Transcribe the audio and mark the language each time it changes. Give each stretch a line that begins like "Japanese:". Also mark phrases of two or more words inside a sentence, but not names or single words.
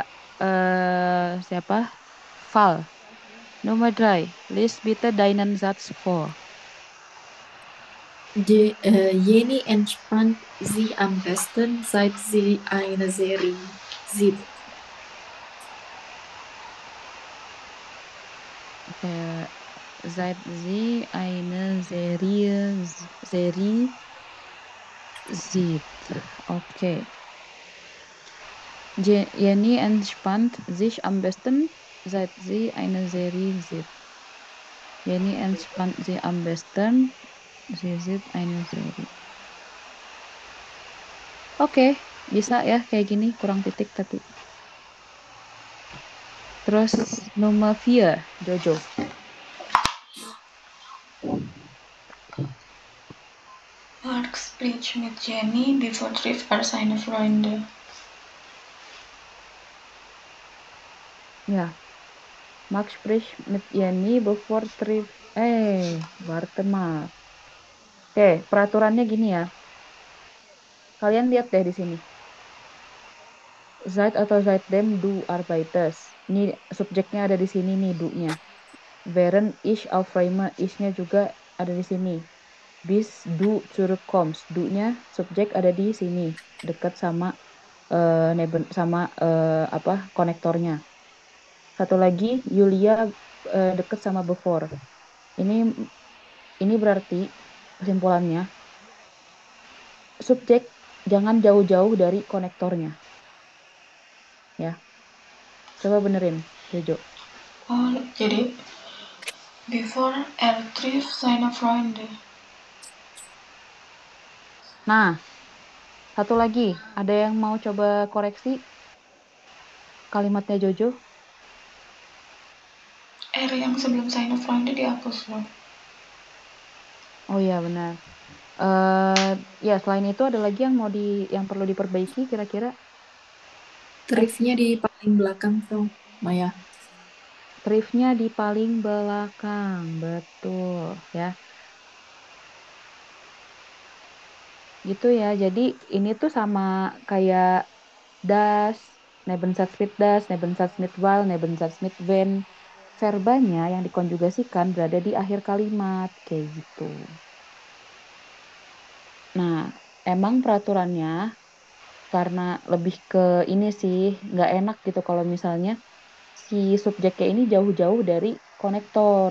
Indonesian: Siapa? Val.
German: Nummer 3. Lies bitte deinen Satz vor. Jenny entspannt sie am besten, seit sie eine Serie sieht. Seit sie eine Serie sieht. Okay. Jenny entspannt sich am besten, seit sie eine Serie sieht. Jenny entspannt sich am besten, sie sieht eine Serie.
Indonesian: Oke, bisa ya kayak gini, kurang titik tapi. Terus nomor 4, Jojo.
German: Mark spricht mit Jenny, bevor trifft seine Freunde. Ja. Max spricht mit Jenny bevor trifft. Warte mal.
Indonesian: Oke, peraturannya gini ya. Kalian lihat deh di sini.
German: Seit atau seitdem du arbeitest.
Indonesian: Ini subjeknya ada di sini nih, du-nya.
German: Während ich aufräume,
Indonesian: ich-nya juga ada di sini.
German: Bis du zurückkommst,
Indonesian: du-nya subjek ada di sini, dekat sama konektornya. Satu lagi Yulia dekat sama before. Ini berarti kesimpulannya subjek jangan jauh-jauh dari konektornya. Ya. Coba benerin, Jojo.
German: Oh, jadi before trifft seine Freunde.
Indonesian: Nah, satu lagi, ada yang mau coba koreksi kalimatnya Jojo? Yang sebelum
German: seine Freunde
Indonesian: dihapus loh. Oh iya benar. Ya selain itu ada lagi yang perlu diperbaiki kira-kira? Trifnya di paling belakang, Frau Maya. Trifnya di paling belakang, betul ya. Gitu ya. Jadi ini tuh sama kayak das,
German: Nebensatz mit das, Nebensatz mit weil, Nebensatz mit wenn.
Indonesian: Verbanya yang dikonjugasikan berada di akhir kalimat kayak gitu. Nah, emang peraturannya karena lebih ke ini sih, nggak enak gitu kalau misalnya si subjeknya ini jauh-jauh dari konektor.